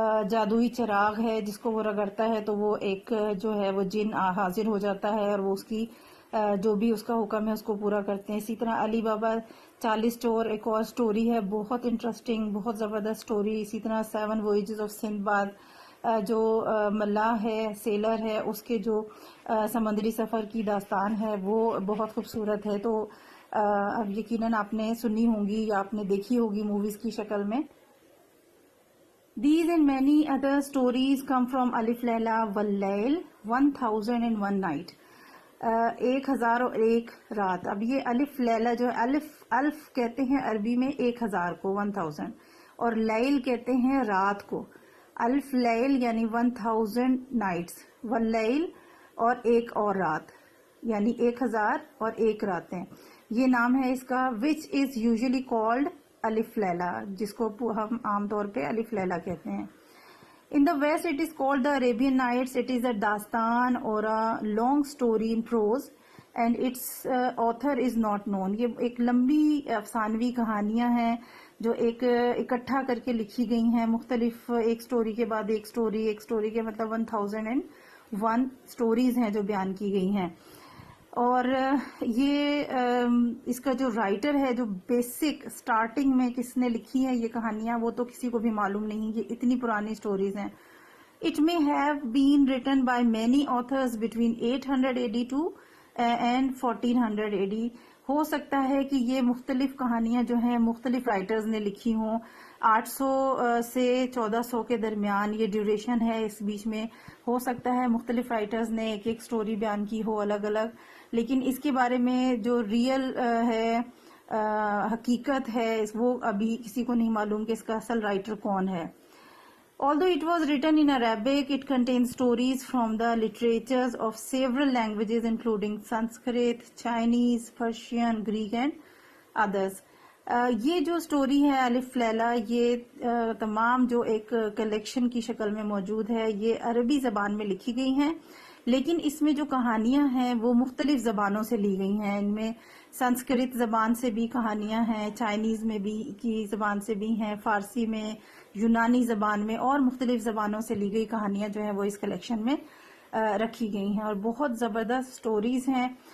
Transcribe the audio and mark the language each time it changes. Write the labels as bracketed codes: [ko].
[ur] جادوئی چراغ ہے جس کو وہ رگڑتا ہے تو وہ ایک جو ہے وہ جن حاضر ہو جاتا ہے اور وہ اس کی جو بھی اس کا حکم ہے اس کو پورا کرتے ہیں۔ اسی طرح علی بابا 40 چور ایک اور سٹوری ہے، بہت انٹرسٹنگ، بہت زبردست سٹوری۔ اسی طرح 7 وویجز آف سندباد جو ملاح ہے، سیلر ہے، اس کے جو سمندری سفر کی داستان ہے وہ بہت خوبصورت ہے۔ تو اب یقیناً آپ نے سنی ہوں گی یا آپ نے دیکھی ہوگی موویز کی شکل میں. [en] These and many other stories come from Alif Laila wal Layl 1001 night. [ur] 1001 رات. اب یہ الف لیلہ جو ہے الف کہتے ہیں عربی میں 1000 کو 1000 اور لیل کہتے ہیں رات کو. الف لیل یعنی 1000 نائٹس واللیل اور ایک اور رات یعنی 1000 اور ایک راتیں. یہ نام ہے اس کا [en] which is usually called [ur] الف لیلہ جس کو ہم عام طور پہ الف لیلہ کہتے ہیں. [en] In the West it is called the Arabian Nights. It is a dastan or a long story in prose and its author is not known. [ur] یہ ایک لمبی افسانوی کہانیاں ہیں جو ایک اکٹھا کر کے لکھی گئی ہیں مختلف ایک سٹوری کے بعد ایک سٹوری کے مطلب 1001 سٹوریز ہیں جو بیان کی گئی ہیں. اور یہ اس کا جو رائٹر ہے جو بیسک سٹارٹنگ میں کس نے لکھی ہے یہ کہانیاں وہ تو کسی کو بھی معلوم نہیں. یہ اتنی پرانی سٹوریز ہیں. [en] It may have been written by many authors between 800 AD to and 1400 AD. [ur] ہو سکتا ہے کہ یہ مختلف کہانیاں جو ہیں مختلف رائٹرز نے لکھی ہوں. 800 سے 1400 کے درمیان یہ ڈیوریشن ہے. اس بیچ میں ہو سکتا ہے مختلف رائٹرز نے ایک ایک سٹوری بیان کی ہو الگ الگ, لیکن اس کے بارے میں جو ریئل ہے حقیقت ہے وہ ابھی کسی کو نہیں معلوم کہ اس کا اصل رائٹر کون ہے. [en] Although it was written in Arabic, it contains stories from the literatures of several languages including Sanskrit, Chinese, Persian, Greek and others. [ur] یہ جو سٹوری ہے الف لیلہ یہ تمام جو ایک کلیکشن کی شکل میں موجود ہے یہ عربی زبان میں لکھی گئی ہیں, لیکن اس میں جو کہانیاں ہیں وہ مختلف زبانوں سے لی گئی ہیں. ان میں سنسکرت زبان سے بھی کہانیاں ہیں, چائنیز میں بھی کی زبان سے بھی ہیں, فارسی میں, یونانی زبان میں اور مختلف زبانوں سے لی گئی کہانیاں جو ہیں وہ اس کلیکشن میں رکھی گئی ہیں. اور بہت زبردست سٹوریز ہیں.